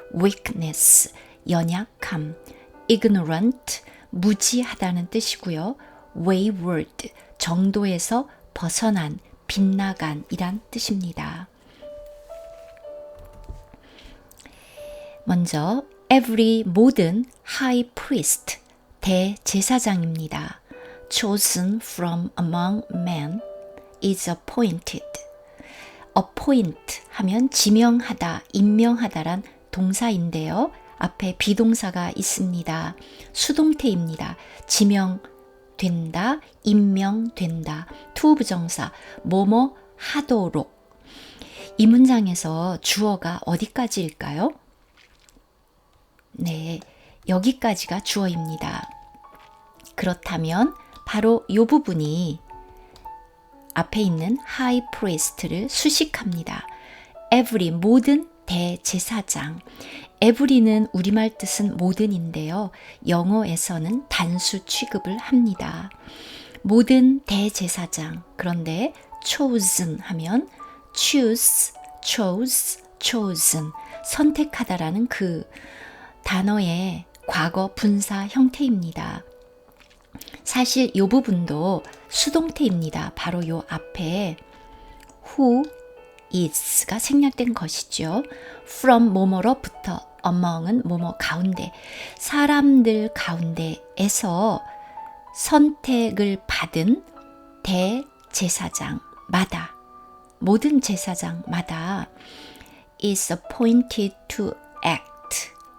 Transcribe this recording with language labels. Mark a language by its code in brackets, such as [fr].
[ko] weakness, 연약함, ignorant, 무지하다는 뜻이고요. wayward, 정도에서 벗어난, 빗나간이란 뜻입니다. 먼저 every 모든 high priest, 대제사장입니다. [en] chosen from among men is appointed. [ko] appoint 하면 지명하다, 임명하다란 동사인데요. 앞에 비동사가 있습니다. 수동태입니다. 지명된다, 임명된다. 투부정사, 뭐뭐 하도록. 이 문장에서 주어가 어디까지일까요? 네, 여기까지가 주어입니다. 그렇다면 바로 이 부분이 앞에 있는 high priest를 수식합니다. every, 모든 대제사장. every는 우리말 뜻은 모든인데요. 영어에서는 단수 취급을 합니다. 모든 대제사장. 그런데 chosen 하면 [en] choose, chose, chosen. [ko] 선택하다라는 그 단어의 과거 분사 형태입니다. 사실 이 부분도 수동태입니다. 바로 요 앞에 [en] who is [ko] 가 생략된 것이죠. from 뭐뭐로부터, among은 뭐뭐 가운데, 사람들 가운데에서 선택을 받은 대제사장마다, 모든 제사장마다 [en] is appointed to act.